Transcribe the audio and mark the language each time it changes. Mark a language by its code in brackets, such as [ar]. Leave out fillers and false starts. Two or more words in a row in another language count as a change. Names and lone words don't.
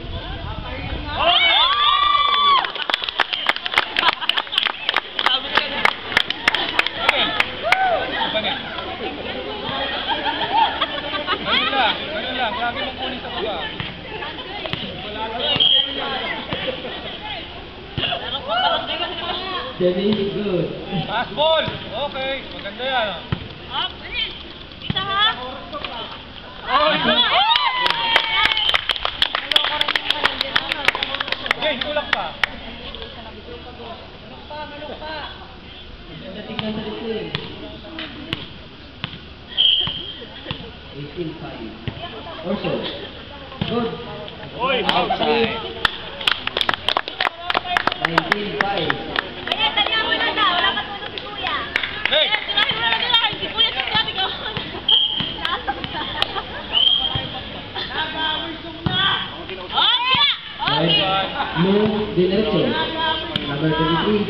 [tl] Okay. Di ba na? Ganun lang. Lagi mong kunin sa baba. Janice, good. [en] Pass ball! [tl] Okay. Maganda yan. Dito ha. Jay, tulak pa. Ganda tingnan sa dito eh. 18-5. [en] Also, good. Outside. 19-5. [tl] Kaya tanya mo na daw. Wala pa tulog si Kuya. Hey! Sinabi mo na lang. Si Kuya sa sabi ko. Right. Blue, diretso. Number 23.